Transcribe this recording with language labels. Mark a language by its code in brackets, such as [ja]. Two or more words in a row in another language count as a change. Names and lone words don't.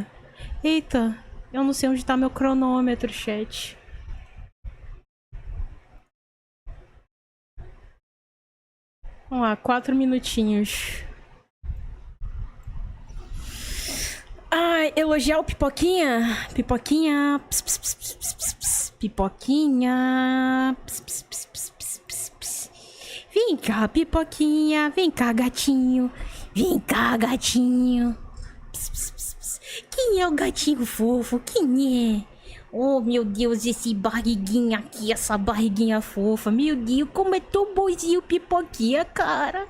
[pt] Eita, eu não sei onde tá meu cronômetro, chat. Vamos lá, 4 minutinhos. Ai, elogiar o Pipoquinha. Pipoquinha. Ps, ps, ps, ps, ps, ps, Pipoquinha. Ps, ps, ps, ps, ps, ps, ps. Vem cá, Pipoquinha. Vem cá, gatinho. Vem cá, gatinho. Ps, ps, ps, ps. Quem é o gatinho fofo? Quem é? Oh, meu Deus, esse barriguinha aqui, essa barriguinha fofa. Meu Deus, como é tão bonzinho o Pipoquinha, cara.